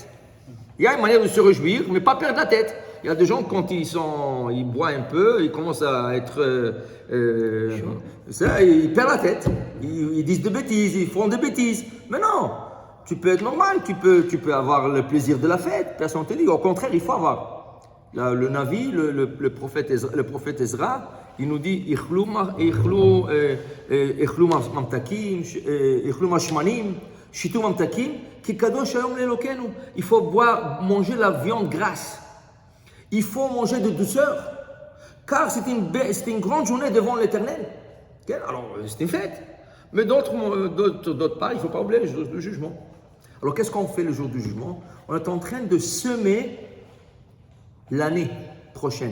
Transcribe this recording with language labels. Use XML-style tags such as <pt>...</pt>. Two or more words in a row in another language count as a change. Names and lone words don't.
<fr>Il y a une manière de se réjouir, mais pas perdre la tête. Il y a des gens, quand ils boivent un peu, ils commencent à être... ils perdent la tête. Ils disent des bêtises, ils font des bêtises. Mais non, tu peux être normal, tu peux avoir le plaisir de la fête. Personne ne te dit. Au contraire, il faut avoir. Le Navi, le prophète Ezra, il nous dit</fr> <he>אכלו מטעמים אכלו משמנים שתו ממתקים כי קדוש היום לאלהינו.</he> <fr>Il faut manger la viande grasse. Il faut manger de douceur, car c'est une grande journée devant l'Éternel. Alors, c'est une fête. Mais d'autre part, il ne faut pas oublier le jour du jugement. Alors, qu'est-ce qu'on fait le jour du jugement? On est en train de semer l'année prochaine.</fr>